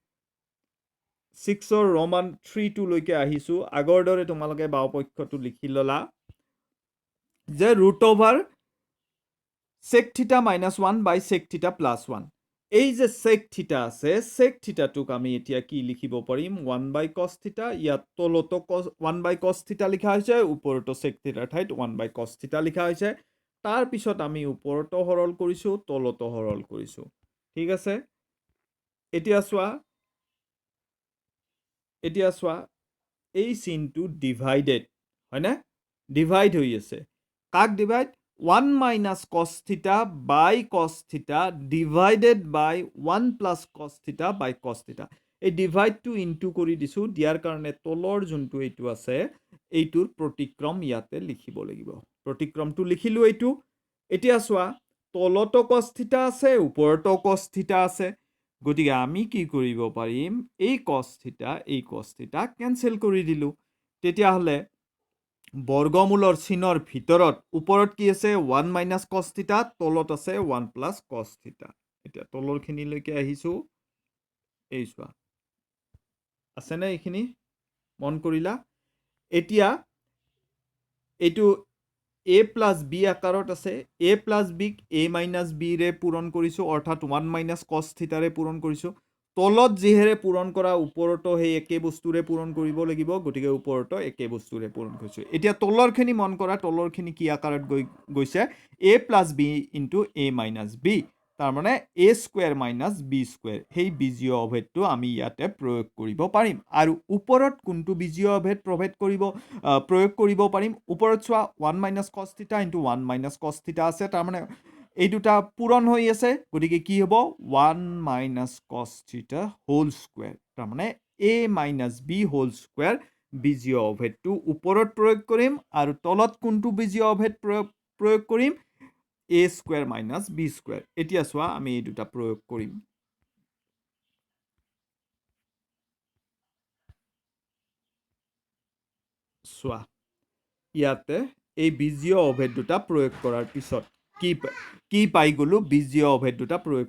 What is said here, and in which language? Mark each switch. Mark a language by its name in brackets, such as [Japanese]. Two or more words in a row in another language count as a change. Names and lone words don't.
[Assamese] 6ৰ ৰোমান 3 লৈকে আহিছোঁ আগৰ দৰে তোমালোকে বাওপক্ষটো লিখি ল'লা যে [English] root over sec theta minus 1 by sec theta plus 1 [Assamese] এই যে [English] sec theta [Assamese] আছে sec থিটাটোক আমি এতিয়া কি লিখিব পাৰিম [English] 1 by cos theta [Assamese] ইয়াত তলতো [English] 1 by cos theta [Assamese] লিখা হৈছে ওপৰতো sec থিটাৰ ঠাইত [English] 1 by cos theta [Assamese] লিখা হৈছে তাৰ পিছত আমি ওপৰতো সৰল কৰিছোঁ তলতো সৰল কৰিছোঁ ঠিক আছে এতিয়া চোৱা এই চিনটো ডিভাইডেড হয় না ডিভাইড হৈ আছে কাক ডিভাইড [English] 1 minus cos theta [Assamese] by [English] cos theta [Assamese] divided by 1 plus [English] cos theta [Assamese] by cos theta এই ডিভাইডটো ইনটু কৰি দিছো দিয়াৰ কাৰণে তলৰ যোনটো এইটো আছে এইটোৰ প্ৰতিক্ৰম ইয়াতে লিখিব লাগিব প্ৰতিক্ৰমটো লিখিলো এইটো এতিয়া চোৱা তলতো cos theta আছে ওপৰতো cos theta আছে গতিকে আমি কি কৰিব পাৰিম এই [English] cos theta [Assamese] কেনসেল কৰি দিলো তেতিয়াহলে বৰ্গমূলৰ চিনৰ ভিতৰত ওপৰত কি আছে [English] 1 minus cos theta [Assamese] তলত আছে [English] 1 plus cos theta [Assamese] এতিয়া তলৰখিনিলৈকে আহিছো এই চোৱা আছে না এইখিনি মন কৰিলা এতিয়া এইটো [English] a plus b [Assamese] আকাৰত আছে [English] a plus b a minus b [Assamese] ৰে পূৰণ কৰিছো অৰ্থাৎ [English] 1 minus cos theta [Assamese] ৰে পূৰণ কৰিছো তলত যিহেৰে পূৰণ কৰা ওপৰতো সেই একে বস্তুৰে পূৰণ কৰিব লাগিব গতিকে ওপৰতো একে বস্তুৰে পূৰণ কৰিছো এতিয়া তলৰখিনি মন কৰা তলৰখিনি কি আকাৰত গৈছে [English] a plus b into a minus b [Assamese] তাৰ মানে [English] a square minus b square [Assamese] সেই বীজীয় অভেদটো আমি ইয়াতে প্ৰয়োগ কৰিব পাৰিম আৰু ওপৰত কোনটো বীজীয় অভেদ প্ৰয়োগ কৰিব পাৰিম ওপৰত চোৱা [English] 1 minus cos theta into 1 minus cos theta [Assamese] আছে তাৰ মানে এই দুটা পূৰণ হৈ আছে গতিকে কি হ'ব [English] 1 minus cos theta whole square [Assamese] তাৰ মানে [English] a minus b whole square [Assamese] বীজীয় অভেদটো ওপৰত প্ৰয়োগ কৰিম আৰু তলত কোনটো বীজীয় অভেদ প্ৰয়োগ কৰিম [English] a square minus b square [Assamese] এতিয়া চোৱা আমি এই দুটা প্ৰয়োগ কৰিম চোৱা ইয়াতে এই বীজীয় অভেদ দুটা প্ৰয়োগ কৰাৰ পিছত কি পাই গলো বীজীয় অভেদ দুটা প্ৰয়োগ